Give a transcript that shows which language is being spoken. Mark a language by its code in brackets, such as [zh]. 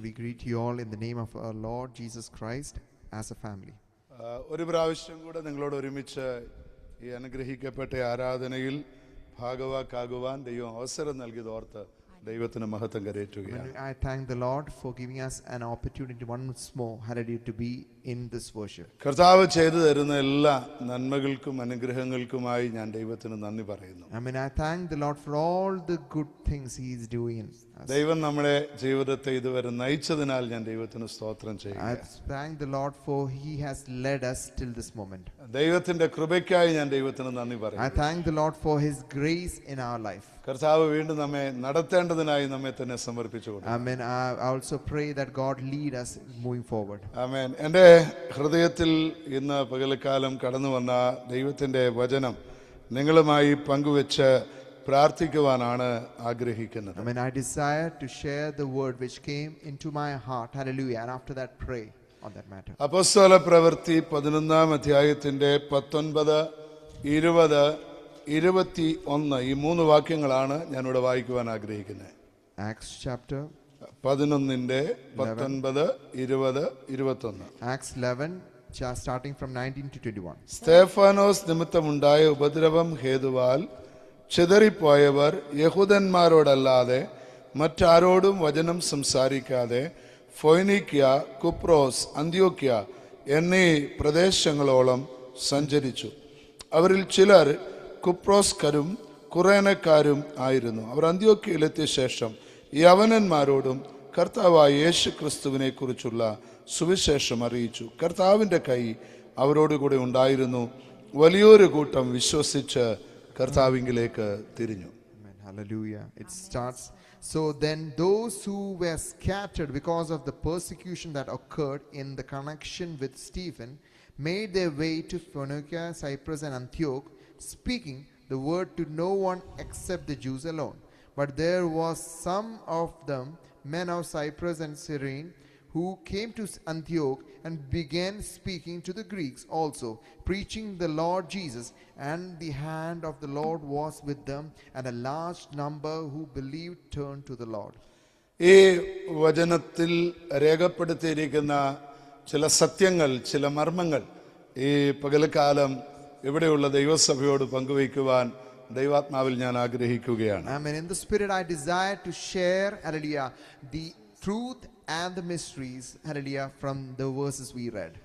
[en] We greet you all in the name of our Lord Jesus Christ as a family. [ml] ഒരു പ്രാവശ്യം കൂടെ നിങ്ങളോട് ഒരുമിച്ച് ഈ അനുഗ്രഹിക്കപ്പെട്ട ആരാധനയിൽ ഭാഗവാക്കാകുവാൻ ദൈവം അവസരം നൽകിയത് ഓർത്ത് ദൈവത്തിന് മഹത്വം കരേറ്റുകയാണ്. [en] I thank the Lord for giving us an opportunity once more, hallelujah, to be in this worship. [ml] കർത്താവ് ചെയ്തു തരുന്ന എല്ലാ നന്മകൾക്കും അനുഗ്രഹങ്ങൾക്കുമായി ഞാൻ ദൈവത്തിന് നന്ദി പറയുന്നു. Amen. [en] I thank the Lord for all the good things He is doing. [ml] ദൈവം നമ്മുടെ ജീവിതത്തെ ഇതുവരെ നയിച്ചതിനാൽ ഞാൻ ദൈവത്തിന് സ്തോത്രം ചെയ്യുന്നു. [en] I thank the Lord for He has led us till this moment. [ml] ദൈവത്തിന്റെ കൃപയ്ക്കായി ഞാൻ ദൈവത്തിന് നന്ദി പറയുന്നു. [en] I thank the Lord for His grace in our life. [ml] കർത്താവ് വീണ്ടും നമ്മെ നടത്തേണ്ടതിനായി നമ്മെ തന്നെ സമർപ്പിച്ചു കൊടുക്കും. Amen. [en] I also pray that God lead us moving forward. ആമേൻ. [ml] എൻ്റെ ഹൃദയത്തിൽ ഇന്ന് പകൽക്കാലം കടന്നു വന്ന ദൈവത്തിന്റെ വചനം നിങ്ങളുമായി പങ്കുവെച്ച് പ്രാർത്ഥിക്കുവാനാണ് ആഗ്രഹിക്കുന്നത്. Amen. [en] I desire to share the word which came into my heart. Hallelujah. And after that pray on that matter. [ml] അപ്പോസ്തല പ്രവൃത്തി 11-ാം അധ്യായത്തിന്റെ 19, 20, 21 ഈ മൂന്ന് വാക്യങ്ങളാണ് ഞാൻ ഇവിടെ വായിക്കുവാൻ ആഗ്രഹിക്കുന്നത്. [en] Acts chapter [ml] 11-ന്റെ 19, 20, 21. [en] Acts 11 starting from 19 to 21. [ml] Stephanos നിമിത്തമുണ്ടായ ഉപദ്രവം ഹേതുവാൽ ചിതറിപ്പോയവർ യഹൂദന്മാരോടല്ലാതെ മറ്റാരോടും വചനം സംസാരിക്കാതെ ഫൊയ്നീക്യ, കുപ്രോസ്, അന്ത്യോക്യ എന്നീ പ്രദേശങ്ങളോളം സഞ്ചരിച്ചു. അവരിൽ ചിലർ കുപ്രോസ്കരും കുറേനക്കാരും ആയിരുന്നു. അവർ അന്ത്യോക്യയിലെത്തിയ ശേഷം യവനന്മാരോടും കർത്താവായ യേശു ക്രിസ്തുവിനെ കുറിച്ചുള്ള സുവിശേഷം അറിയിച്ചു. കർത്താവിൻ്റെ കൈ അവരോടുകൂടെ ഉണ്ടായിരുന്നു. വലിയൊരു കൂട്ടം വിശ്വസിച്ച് കർത്താവിങ്കിലേക്ക് തിരിഞ്ഞു. Hallelujah. [en] It starts, so then those who were scattered because of the persecution that occurred in the connection with Stephen made their way to Phoenicia, Cyprus and Antioch, speaking the word to no one except the Jews alone. But there was some of them, men of Cyprus and Cyrene, who came to Antioch and began speaking to the Greeks also, preaching the Lord Jesus, and the hand of the Lord was with them, and a large number who believed turned to the Lord. [ml] ഈ വചനത്തിൽ രേഖപ്പെടുത്തിയിരിക്കുന്ന ചില സത്യങ്ങൾ, ചില മർമ്മങ്ങൾ ഈ പകൽക്കാലം ഇവിടെയുള്ള ദൈവസഭയോട് പങ്കുവയ്ക്കുവാൻ ദൈവാത്മാവിൽ ഞാൻ ആഗ്രഹിക്കുകയാണ്. [en] Amen. In the spirit I desire to share, hallelujah, the truth and the mysteries, hallelujah, from the verses we read.